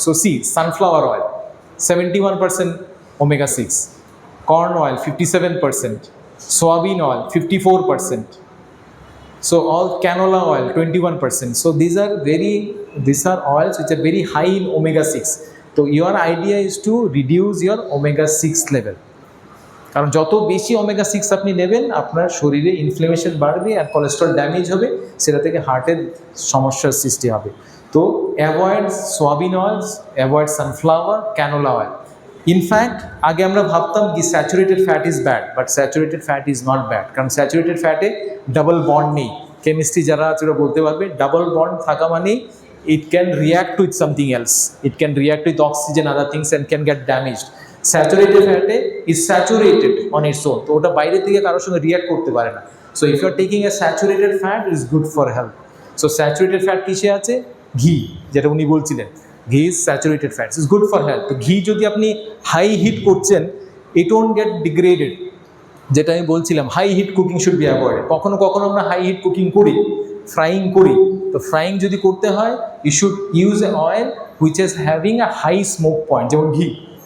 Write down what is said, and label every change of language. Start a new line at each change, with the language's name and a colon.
English: So see, sunflower oil 71% omega-6, corn oil 57%, soybean oil 54%, so all canola oil 21%. So these are oils which are very high in omega-6. So your idea is to reduce your omega-6 level,
Bangla: কারণ যত বেশি omega-6 আপনি নেবেন আপনার শরীরে inflation বাড়বে আর cholesterol damage হবে, সেটা থেকে হার্টের সমস্যার সৃষ্টি হবে।
English: তো avoid soybean oils, avoid sunflower, canola oil.
Bangla: In fact আগে আমরা ভাবতাম কি
English: saturated fat is bad, but saturated fat is not bad,
Bangla: কারণ স্যাচুরেটেড ফ্যাটে ডাবল বন্ড নেই। কেমিস্ট্রি যারা আছে ওরা বলতে পারবে ডাবল বন্ড থাকা মানেই
English: it can react with something else, it can react with oxygen, other things, and can get damaged. Saturated fat is saturated on its own,
Bangla: তো ওটা বাইরে থেকে কারোর সঙ্গে রিঅ্যাক্ট করতে পারে না।
English: So if you are taking a saturated fat, it is good for health. So saturated fat
Bangla: কিসে আছে?
English: ঘি,
Bangla: যেটা উনি বলছিলেন,
English: Ghee is saturated fats, is good for health.
Bangla: তো ঘি যদি আপনি হাই হিট করছেন,
English: It won't get degraded. যেটা আমি বলছিলাম, high heat cooking should be avoided.
Bangla: কখনো কখনো আমরা হাই হিট কুকিং করি, ফ্রাইং করি। তো ফ্রাইং যদি করতে হয়,
English: You should use a oil which is having a high smoke point, যেমন ঘি।